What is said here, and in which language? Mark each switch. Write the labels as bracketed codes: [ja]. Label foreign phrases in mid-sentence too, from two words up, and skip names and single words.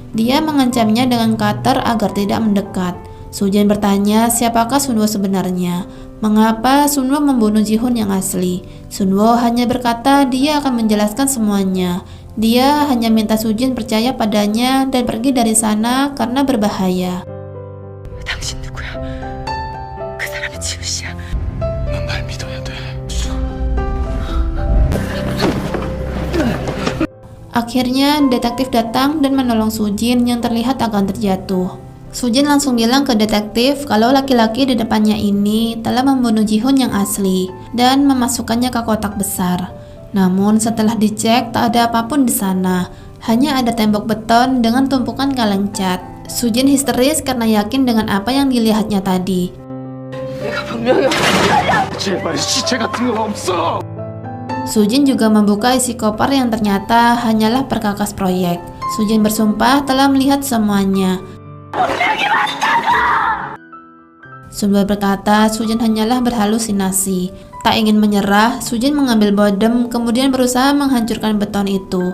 [id] Dia mengancamnya dengan cutter agar tidak mendekat. Sujin bertanya siapakah Sun-woo sebenarnya. Mengapa Sun-woo membunuh Ji-hoon yang asli? Sun-woo hanya berkata dia akan menjelaskan semuanya. Dia hanya minta Sujin percaya padanya dan pergi dari sana karena berbahaya. [ko] 당신 누구야? 그 사람이 지우 씨야. 넌 날 믿어야 돼. [id] Akhirnya detektif datang dan menolong Sujin yang terlihat akan terjatuh. Sujin langsung bilang ke detektif kalau laki-laki di depannya ini telah membunuh Ji-hoon yang asli dan memasukkannya ke kotak besar. Namun setelah dicek tak ada apapun di sana, hanya ada tembok beton dengan tumpukan kaleng cat. Sujin histeris karena yakin dengan apa yang dilihatnya tadi. [ko] 내가 분명히 제발 시체 같은 건 없어. [id] Sujin juga membuka isi koper yang ternyata hanyalah perkakas proyek. Sujin bersumpah telah melihat semuanya. Sun-woo berkata Sujin hanyalah berhalusinasi. Tak ingin menyerah, Sujin mengambil bodem kemudian berusaha menghancurkan beton itu.